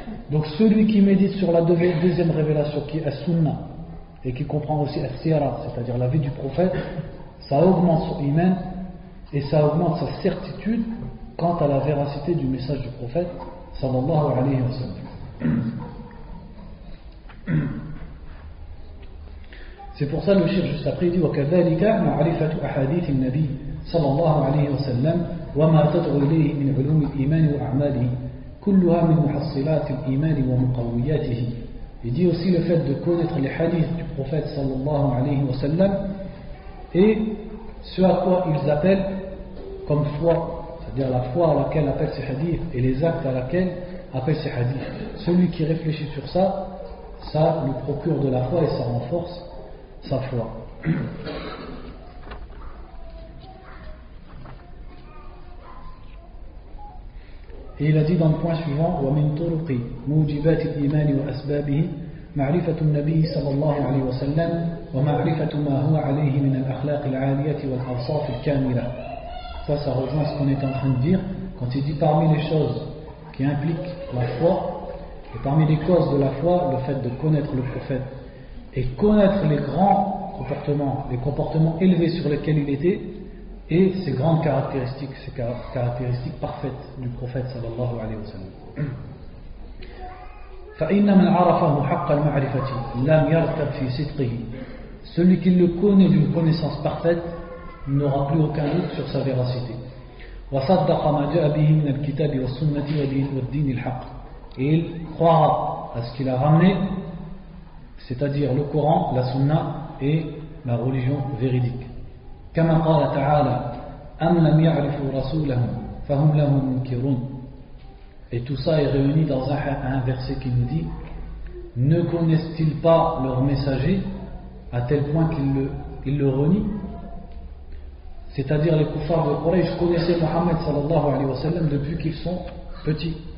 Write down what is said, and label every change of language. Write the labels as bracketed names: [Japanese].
[French] Donc celui qui médite sur la deuxième révélation, qui est As-Sunnah, et qui comprend aussi As-Sira, c'est-à-dire la vie du prophète, ça augmente son iman et ça augmente sa certitude quant à la véracité du message du prophète sallallahu alayhi wa sallam. C'est pour ça le cheikh juste après dit [Arabic] وَكَذَلِكَ مَعْرِفَةُ أَحَادِيثِ النَّبِيِّ صلى الله عليه وسلم وما تدعو إليه من علوم الإيمان وأعماله كلها من محصلات الإيمان ومقوياته. [French] Il dit aussi le fait de connaître les hadiths du prophète sallallahu alayhi wa sallam et ce à quoi ils appellent comme foi, c'est-à-dire la foi à laquelle appellent ces hadiths et les actes à laquelle appellent ces hadiths. Celui qui réfléchit sur ça, ça lui procure de la foi et ça renforce sa foi. Et il a dit dans le point suivant [Arabic] وَمِن طُرُقِ مُوجِبَاتِ الْإِيمَانِ وَأَسْبَابِهِ معرفة النبي صلى الله عليه وسلم ومعرفة ما هو عليه من الأخلاق العالية والأوصاف الكاملة. [French] Ça rejoint ce qu'on est en train de dire quand il dit parmi les choses qui impliquent la foi et parmi les causes de la foi, le fait de connaître le prophète et connaître les grands comportements, les comportements élevés sur lesquels il était et ses grandes caractéristiques, ces caractéristiques parfaites du prophète sallallahu alayhi wa sallam. [Arabic] فإن من عرفه حق المعرفة لم يرتب في صدقه. [French] Celui qui le connaît d'une connaissance parfaite n'aura plus aucun doute sur sa véracité. [Arabic] وصدق ما جاء به من الكتاب والسنة والدين الحق. [French] Et il croira à ce qu'il a ramené, c'est-à-dire le Coran, la Sunna et la religion véridique. [Arabic] كما قال تعالى أم لم يعرفوا رسولهم فهم له منكرون. [French] Et tout ça est réuni dans un verset qui nous dit: ne connaissent-ils pas leur messager à tel point qu'ils le renient? C'est-à-dire les kuffars de Quraysh connaissaient Mohammed sallallahu alayhi wa sallam depuis qu'ils sont petits.